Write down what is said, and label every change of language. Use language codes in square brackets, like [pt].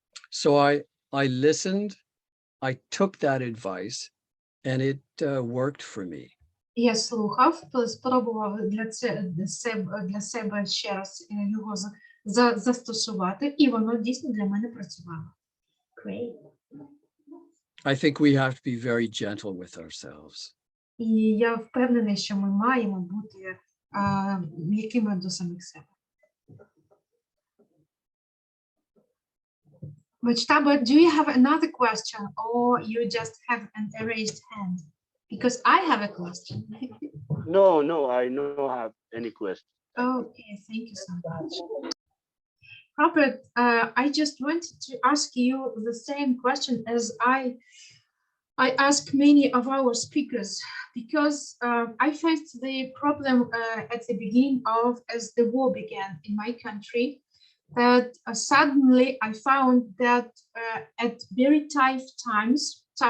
[en] So I listened, I took that advice, and it worked for me. [uk] Я слухав, спробував для себе ще раз його застосувати, і воно дійсно для мене працювало. [en] Great. I think we have to be very gentle with ourselves. [uk] І я впевнений, що ми маємо бути м'якими до самих себе. [en] Mojtaba, do you have another question or you just have an erased hand? Because I have a question. No, I don't have any question. Okay, thank you so much. Robert, I just wanted to ask you the same question as I ask many of our speakers, because I faced the problem at the beginning as the war began in my country, that suddenly I found that at very tough times,